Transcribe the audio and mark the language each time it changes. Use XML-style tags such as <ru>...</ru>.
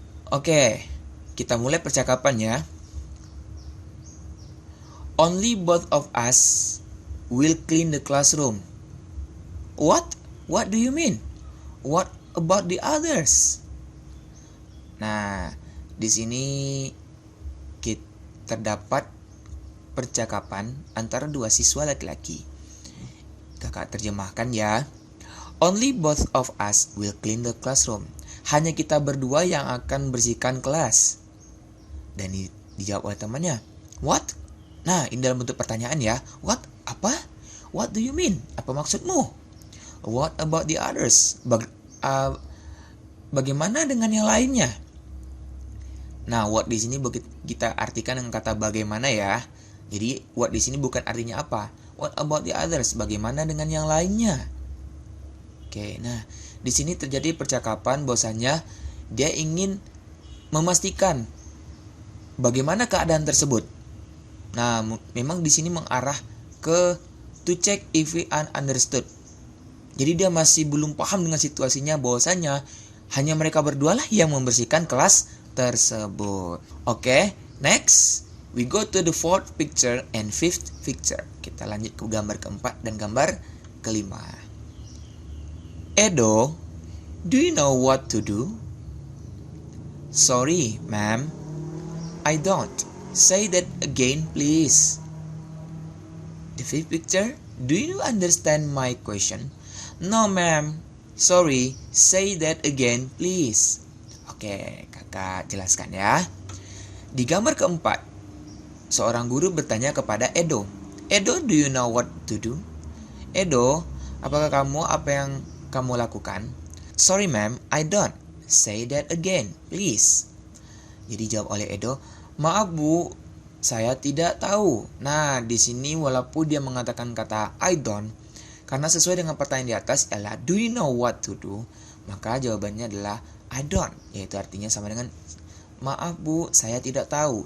<id>Oke, kita mulai percakapannya.</id> <en>Only both of us will clean the classroom. What? What do you mean? What about the others?</en> <id>Nah, di sini terdapat percakapan antara dua siswa laki-laki. Kakak terjemahkan ya.</id> <en>Only both of us will clean the classroom.</en> <id>Hanya kita berdua yang akan bersihkan kelas. Dan dijawab oleh temannya.</id> <en>What?</en> <id>Nah, ini dalam bentuk pertanyaan ya.</id> <en>What?</en> <id>Apa?</id> <en>What do you mean?</en> <id>Apa maksudmu?</id> <en>What about the others?</en> <id>Bagaimana dengan yang lainnya? Nah, what di sini kita artikan dengan kata bagaimana ya. Jadi, what di sini bukan artinya apa.</id> <en>What about the others?</en> <id>Bagaimana dengan yang lainnya? Oke, nah di sini terjadi percakapan bahwasanya dia ingin memastikan bagaimana keadaan tersebut. Nah, memang di sini mengarah ke</id> <en>to check if we understood.</en> <id>Jadi dia masih belum paham dengan situasinya bahwasanya hanya mereka berdua lah yang membersihkan kelas tersebut.</id> <en>Oke, next we go to the fourth picture and fifth picture.</en> <id>Kita lanjut ke gambar keempat dan gambar kelima.</id> <en>Edo, do you know what to do? Sorry, ma'am, I don't. Say that again, please. The fifth picture, do you understand my question? No, ma'am. Sorry, say that again, please.</en> <id>Oke, kakak jelaskan ya. Di gambar keempat, seorang guru bertanya kepada Edo.</id> <en>Edo, do you know what to do?</en> <id>Edo, apakah apa yang kamu lakukan?</id> <en>Sorry, ma'am, I don't. Say that again, please.</en> <id>Jadi jawab oleh Edo, maaf bu, saya tidak tahu. Nah, di sini walaupun dia mengatakan kata</id> <en>I don't,</en> <id>karena sesuai dengan pertanyaan di atas adalah</id> <en>do you know what to do,</en> <id>maka jawabannya adalah I don't, yaitu artinya sama dengan maaf bu, saya tidak tahu.</id>